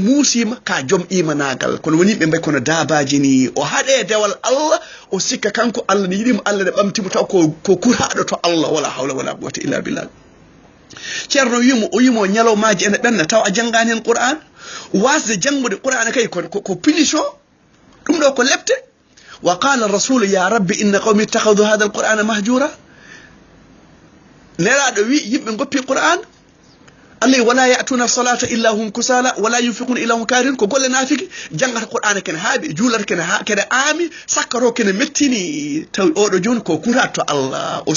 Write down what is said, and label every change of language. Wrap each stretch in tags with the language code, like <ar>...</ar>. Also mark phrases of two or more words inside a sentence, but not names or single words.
<ff>muusima ka joom imanagal kono woni ɓe mbayi kono dabaji ni o haɗe dewal Allah o sikka kanko Allah ne yiɗimo Allah ne ɓamtimo taw ko kurhaɗo to Allah</ff> <ar>ولا حول ولا قوة إلا بالله</ar> <ff>ceerno o wimo ñalawmaji ene ɓenna taw a janggani hen Qur'an wasde janngude Qur'ana kay ko punition ɗum ɗo ko lepte</ff> <ar>وقال الرسول يا رب إن قومي اتخذوا هذا القرآن مهجورا</ar> <ff>nelaɗo wi yimɓe goppi Qur'an Allah</ff> <ar>ولا يأتون الصلاة إلا هم كسالى ولا ينفقون إلا هم كارهون</ar> <ff>ko golle nafiki jangata Qur'ana kene haaɓi juulata kene aami sakkaro kene mettini tawi oɗo joni ko kuraɗo to Allah o</ff>